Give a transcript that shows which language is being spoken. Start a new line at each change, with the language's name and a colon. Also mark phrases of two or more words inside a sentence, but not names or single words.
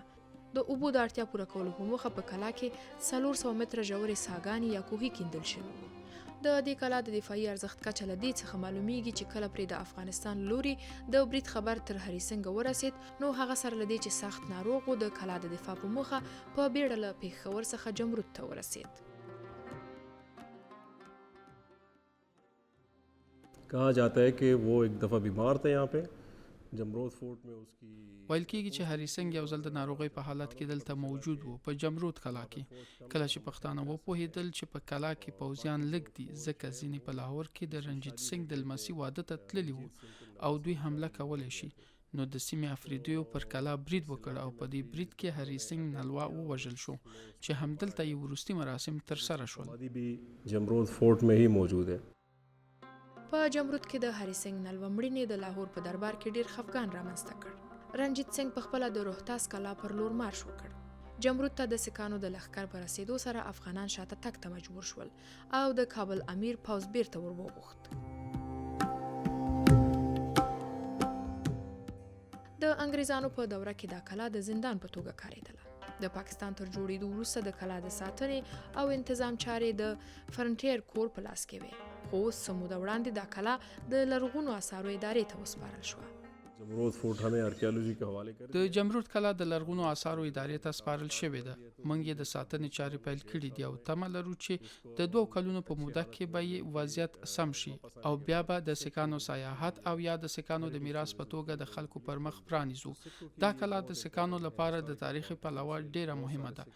Pashto: د اوبو د اړتیا پوره کولو په موخه په کلا کې 400 متره ژورې ساګانې یا کوهي کیندل شوي وو. د دې کلا د دفاعي ارزښت کچه له دې څخه معلومیږي چې کله پرې د افغانستان لوري د برید خبر تر هری سنگ ورسید، نو هغه سره له دې چې سخت ناروغ و، د کلا د دفاع په موخه په بیړه له پیښور څخه جمرود ته ورسید.
Urdu: کہا جاتا ہے کہ وہ ایک دفعہ بیمار تھے یہاں پے جمرود فورٹ میں اس کی.
Pashto: ویل کېږي چې هری سنگ یو ځل د ناروغۍ په حالت کې دلته موجود و په جمرود کلا کې. کله چې پښتانه وپوهېدل چې په کلا کې پوځیان لږ دي، ځکه ځینې په لاهور کې د رنجیت سنگ د لمسي واده ته تللي وو او دوی حمله کولی شي، نو د سیمې افریدیو پر کلا برید وکړ او په دې برید کې هری سنگ نلوا ووژل شو، چې همدلته یې وروستي مراسم ترسره شول.
Urdu: بھی جمرود فورٹ میں ہی موجود ہے.
Pashto: په جمرود کې د هری سنگ نلوا مړینې د لاهور په دربار کې ډیر خفګان رامنځته کړ. رنجیت سنگ په خپله د روهتاس کلا پر لور مارش وکړ. جمرود ته د سکانو د لښکر په رسیدو سره افغانان شاته تګ ته مجبور شول او د کابل امیر پوځ بیرته ور وغوښت. د انګریزانو په دوره کې دا کلا د زندان په توګه کارېدله. د پاکستان تر جوړېدو وروسته د کلا د ساتنې او انتظام چارې د فرنټیر کور په لاس کې وې، خو اوس څه موده وړاندې دا کلا د لرغونو اثارو ادارې ته وسپارل شوه.
Urdu: جمرود فورٹ ہمیں آرکیولوجی کے حوالے کر.
Pashto: د جمرود کلا د لرغونو آثارو ادارې ته سپارل شوې ده. موږ یې د ساتنې چارې پیل کړي دي او تمه لرو چې د 2 کلونو په موده کې به یې وضعیت سم شي او بیا به د سکانو سیاحت او یا د سکانو د میراث په توګه د خلکو پر مخ پرانیزو. دا کلا د سکانو لپاره د تاریخي پلوه ډیره مهمه ده.